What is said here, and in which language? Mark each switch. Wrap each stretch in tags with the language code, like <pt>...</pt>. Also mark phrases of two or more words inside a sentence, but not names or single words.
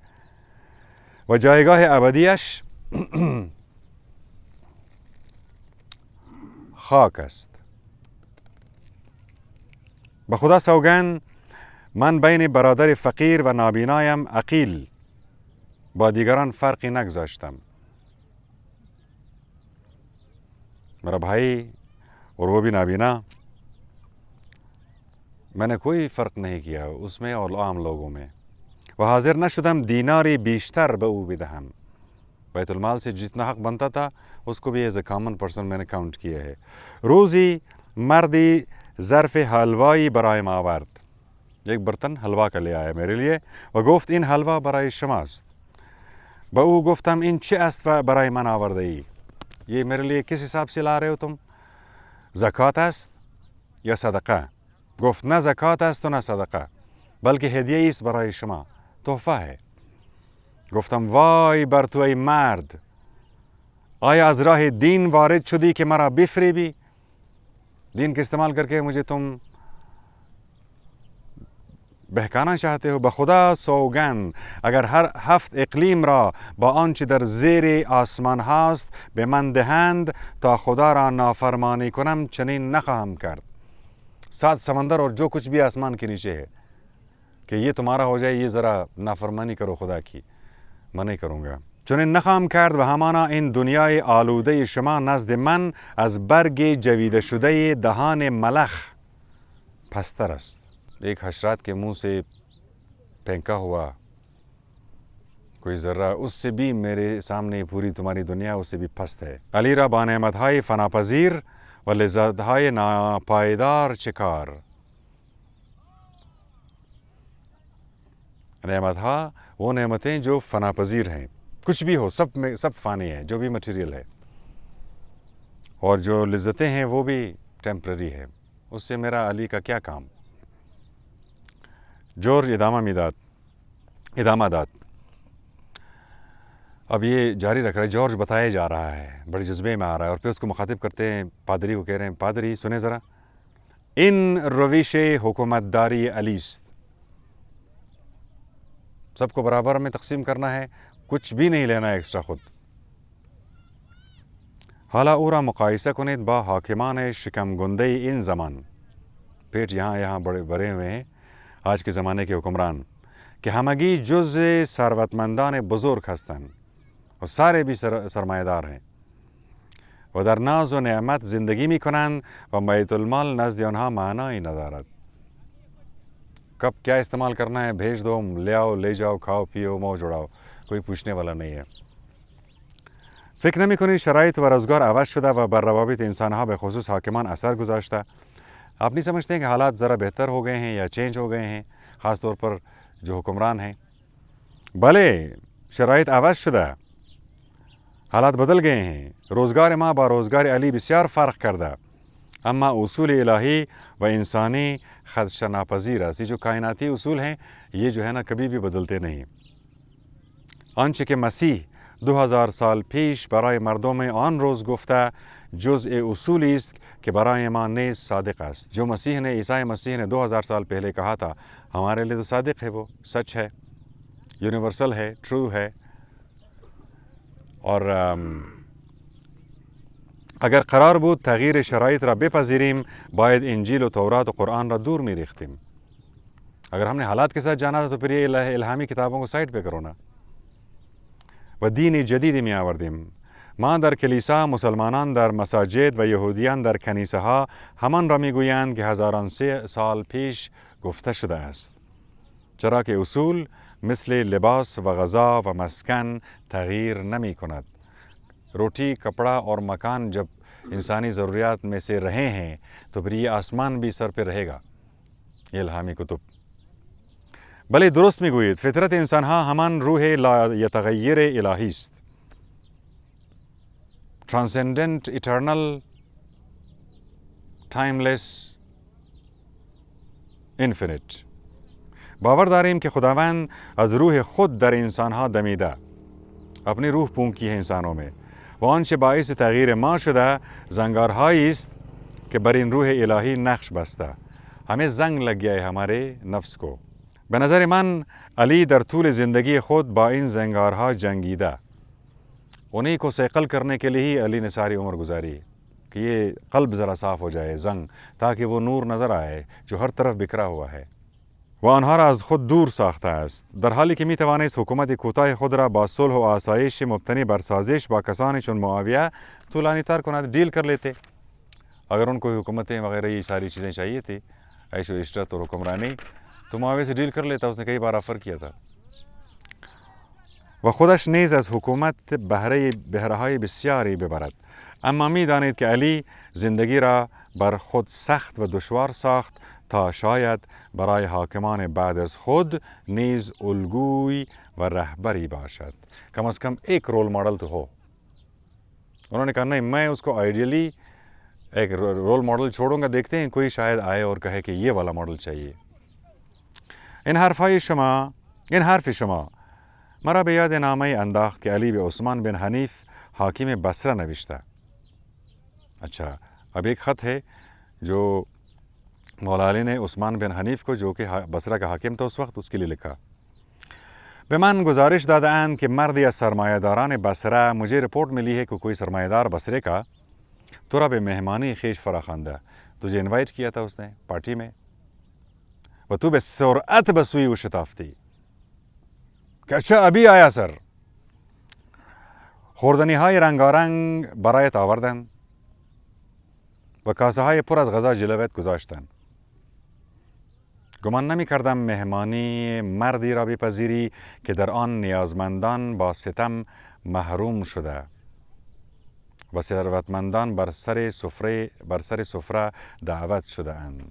<fa>و جایگاه ابدیش خاک است. به خدا سوگند من بین برادر فقیر و نابینایم عقیل با دیگران فرقی نگذاشتم.</fa> <ur>میرا بھائی اور وہ بھی نابینا، میں نے کوئی فرق نہیں کیا اس میں اور عام لوگوں میں.</ur> <fa>و حاضر نشدم دیناری بیشتر به او بدهم.</fa> <ur>بیت المال سے جتنا حق بنتا تھا اس کو بھی</ur> <en>is a common person</en> <ur>میں نے کاؤنٹ کیا ہے.</ur> <fa>روزی مردی ظرف حلوایی برایم آورد،</fa> <ur>ایک برتن حلوا کا لے آیا میرے لیے.</ur> <fa>و گفت این حلوا برای شماست. به او گفتم این چه است و برای من آورده ای؟</fa> <ur>یہ میرے لیے کس حساب سے لا رہے ہو تم؟</ur> <fa>زکات است یا صدقه؟ گفت نه زکات است و نه صدقه، بلکه هدیه است برای شما،</fa> <ur>تحفه ہے.</ur> <fa>گفتم وای بر تو ای مرد، آیا از راه دین وارد شدی که مرا بفریبی؟</fa> <ur>دین کے استعمال کر کے مجھے تم بہکانا چاہتے ہو.</ur> <fa>بخدا سوگند اگر هر 7 اقلیم را با آنچه در زیر آسمان هاست به من دهند تا خدا را نافرمانی کنم چنین نخواهم کرد.</fa> <ur>7 سمندر اور جو کچھ بھی آسمان کے نیچے ہے کہ یہ تمہارا ہو جائے، یہ ذرا نافرمانی کرو خدا کی، میں نہیں کروں گا.</ur> <fa>چنین نخواهم کرد و همانا این دنیای آلوده شما نزد من از برگ جویده شده دهان ملخ پستر است.</fa> <ur>ایک حشرات کے منہ سے پھینکا ہوا کوئی ذرہ، اس سے بھی میرے سامنے پوری تمہاری دنیا اس سے بھی پست ہے.</ur> <fa>علی را با نعمتهای فناپذیر و لذتهای ناپایدار چکار.</fa> <ur>نعمتها وہ نعمتیں جو فناپذیر ہیں، کچھ بھی ہو سب میں سب فانی ہے، جو بھی مٹیریل ہے، اور جو لذتیں ہیں وہ بھی ٹیمپرری ہے، اس سے میرا علی کا کیا کام.</ur> <fa>جورج ادامہ داد.</fa> <ur>اب یہ جاری رکھ رہا ہے، جورج بتایا جا رہا ہے، بڑے جذبے میں آ رہا ہے، اور پھر اس کو مخاطب کرتے ہیں پادری کو، کہہ رہے ہیں پادری سنیں ذرا،</ur> <fa>ان روش حکومت داری علی است.</fa> <ur>سب کو برابر میں تقسیم کرنا ہے، کچھ بھی نہیں لینا ہے ایکسٹرا خود.</ur> <fa>حالا او را مقایسه کنید با حاکمان شکم گنده این زمان.</fa> <ur>پیٹ یہاں بڑے ہوئے ہیں آج کے زمانے کے حکمران کہ</ur> <fa>همگی جز ثروتمندان بزرگ هستند و</fa> <ur>سارے بھی سرمایه دار ہیں</ur> <fa>و در ناز و نعمت زندگی می کنند و بیت المال نزد آنها معنی ندارد.</fa> <ur>کب کیا استعمال کرنا ہے بھیج دو، لے آؤ، لے جاؤ، کھاؤ پیو، موج اڑاؤ، کوئی پوچھنے والا نہیں ہے.</ur> <fa>فکر نمی کنید شرایط و روزگار عوض شده و بر روابط انسانها به خصوص حاکمان اثر گذاشته.</fa> <ur>آپ نہیں سمجھتے ہیں کہ حالات ذرا بہتر ہو گئے ہیں یا چینج ہو گئے ہیں، خاص طور پر جو حکمران ہیں؟</ur> <fa>بلے شرایط عوض شده،</fa> <ur>حالات بدل گئے ہیں.</ur> <fa>روزگار ما با روزگار علی بسیار فرق کرده، اما اصول الهی و انسانی خدشہ ناپذیر است.</fa> <ur>یہ جو کائناتی اصول ہیں یہ جو ہے نا کبھی بھی بدلتے نہیں.</ur> <fa>آنچه که مسیح 2000 سال پیش برای مردم آن روز گفته جزء اصولی است که برای ما نیز صادق است.</fa> <ur>جو مسیح نے عیسی مسیح نے 2000 سال پہلے کہا تھا ہمارے لیے تو صادق ہے، وہ سچ ہے، یونیورسل ہے، ٹرو ہے.</ur> <fa>اور اگر قرار بود تغییر شرایط را بپذیریم باید انجیل و تورات و قرآن را دور می‌ریختیم.</fa> <ur>اگر ہم نے حالات کے ساتھ جانا تھا تو پھر یہ الہامی کتابوں کو سائٹ پہ کرو نا.</ur> <fa>و دین جدیدی می آوردیم. ما در کلیسا، مسلمانان در مساجد و یهودیان در کنیسه ها همان را میگویند که هزاران سال پیش گفته شده است. چرا که اصول مثل لباس و غذا و مسکن تغییر نمی کند.</fa> <ur>روٹی، کپڑا اور مکان جب انسانی ضروریات میں سے رہے ہیں تو پھر یہ آسمان بھی سر پہ رہے گا. یہ الہامی کتب.</ur> <fa>بله درست میگویید فطرت انسان ها همان روح لا یتغیر الهی است.</fa> <en>Transcendent, eternal, timeless, infinite.</en> <fa>باور داریم که خداوند از روح خود در انسان ها دمیده.</fa> <ur>اپنی روح پونکی ہے انسانوں میں.</ur> <fa>و آنچه باعث تغییر ما شده زنگارهایی است که بر این روح الهی نقش بسته.</fa> <ur>ہمیں زنگ لگ گیا ہے ہمارے نفس کو.</ur> <fa>به نظر من علی در طول زندگی خود با این زنگارها جنگیده.</fa> <ur>انہیں کو صیقل کرنے کے لیے ہی علی نے ساری عمر گزاری کہ یہ قلب ذرا صاف ہو جائے زنگ، تاکہ وہ نور نظر آئے جو هر طرف بکھرا ہوا ہے.</ur> <fa>و آنها را از خود دور ساخته است، در حالی که میتوانست حکومت کوتاه خود را با صلح و آسایش مبتنی بر سازش با کسانی چون معاویه طولانی تر کند.</fa> <ur>ڈیل کر لیتے. اگر ان کو حکومتیں وغیرہ یہ ساری چیزیں چاہیے تھی، عیش و عشرت اور حکمرانی، تو معاویه سے ڈیل کر لیتا. اس نے کئی بار آفر کیا تھا.</ur> <fa>و خودش نیز از حکومت بهره‌های بسیاری ببرد. اما می‌دانید که علی زندگی را بر خود سخت و دشوار ساخت تا شاید برای حاکمان بعد از خود نیز الگوی و رهبری باشد.</fa> <ur>کم از کم ایک</ur> <en>role model</en> <ur>تو ہو. انہوں نے کہا نہیں، میں اس کو آئیڈیلی ایک</ur> <en>role model</en> <ur>چھوڑوں گا، دیکھتے ہیں کوئی شاید آئے اور کہے کہ یہ والا ماڈل چاہیے.</ur> <fa>این حرف شما مرا به یاد نامه انداخت که علی به عثمان بن حنیف حاکم بصره نوشته.</fa> <ur>اچھا، اب ایک خط ہے جو مولا علی نے عثمان بن حنیف کو، جو کہ بصرہ کا حاکم تھا اس وقت، اس کے لیے لکھا.</ur> <fa>به من گزارش داده اند که مردی از سرمایه داران بصره،</fa> <ur>مجھے رپورٹ ملی ہے کہ کوئی سرمایه دار بصرے کا</ur> <fa>تو را به مہمانی خیش فراخوانده.</fa> <ur>تجھے انوائٹ کیا تھا اس نے پارٹی میں و</ur> <fa>تو به سرعت به سوی او شتافتی که</fa> <ur>اچھا ابھی آیا سر.</ur> <fa>خوردنی های رنگارنگ برایت آوردن و کاسه های پر از غذا جلویت گذاشتن. گمان نمی کردم مهمانی مردی را بپذیری که در آن نیازمندان با ستم محروم شده و ثروتمندان بر سر سفره دعوت شده اند.</fa>